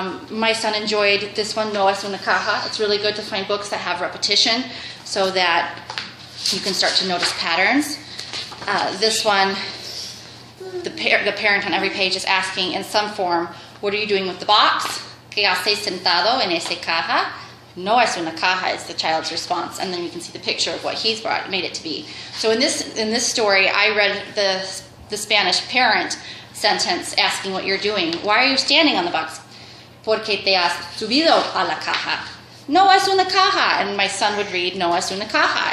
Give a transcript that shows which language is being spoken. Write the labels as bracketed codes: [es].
[en] My son enjoyed this one, No es una caja. It's really good to find books that have repetition so that you can start to notice patterns. This one, the parent on every page is asking in some form, what are you doing with the box? [es] ¿Qué haces sentado en esa caja? No es una caja [en] is the child's response, and then you can see the picture of what he's made it to be. So in this story, I read the Spanish parent sentence asking what you're doing. Why are you standing on the box? [es] Porque te has subido a la caja. No es una caja. [en] And my son would read, [es] no es una caja.